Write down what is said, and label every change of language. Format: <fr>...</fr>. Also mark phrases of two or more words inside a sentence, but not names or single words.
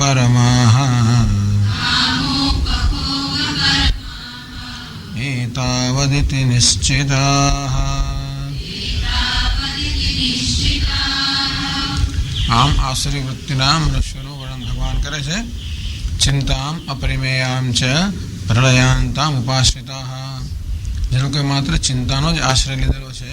<sa>कामोपभोगपरमाः एतावदेव एतावदिति निश्चिताः।</sa> <gu>આમ આસુરી વૃત્તિના મનુષ્યોનું વર્ણન ભગવાન કરે છે.</gu> <sa>चिंताम अपरिमेयाम च प्रलयांताम उपाश्रिताः.</sa> <gu>જે લોકોએ માત્ર ચિંતાનો જ આશ્રય લીધેલો છે.</gu>